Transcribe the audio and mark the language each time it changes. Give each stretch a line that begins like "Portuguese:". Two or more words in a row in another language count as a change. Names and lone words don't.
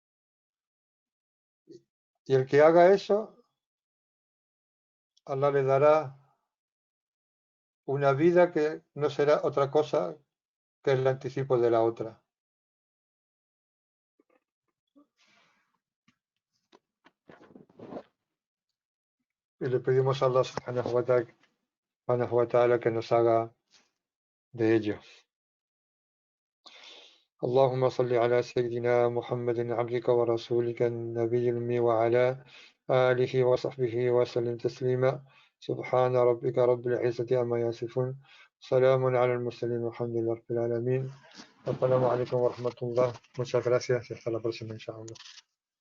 Spanish: Y el que haga eso, Allah le dará una vida que no será otra cosa que el anticipo de la otra. Y le pedimos a
Arabic: الله سبحانه وتعالى
Spanish: que nos haga de ello.
Arabic: اللهم صل على سيدنا محمد عبدك ورسولك النبي الأمي وعلى آله وصحبه وسلم تسليما سبحان ربك رب العزة عما يصفون سلام على المرسلين والحمد لله رب العالمين السلام عليكم ورحمة الله.
Spanish: Muchas gracias y hasta la próxima, inshallah.